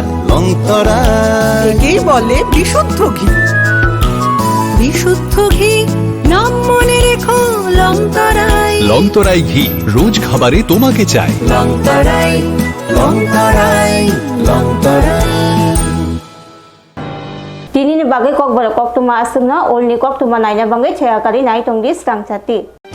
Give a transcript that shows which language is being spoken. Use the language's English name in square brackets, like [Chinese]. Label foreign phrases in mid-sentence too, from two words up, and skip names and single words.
[Bangla] লং তরাই একেই বলে বিশুদ্ধ ঘি। বিশুদ্ধ ঘি নাম মনে রেখো লং তরাই। লং তরাই ঘি রোজ খাবারে তোমাকে চাই। লং তরাই, লং তরাই, লং তরাই। [Kok Borok] Tini ni bagai Kokborok Koktwma asungna olni Koktwma naina bangai chayakari nai tongdi Swrangchati.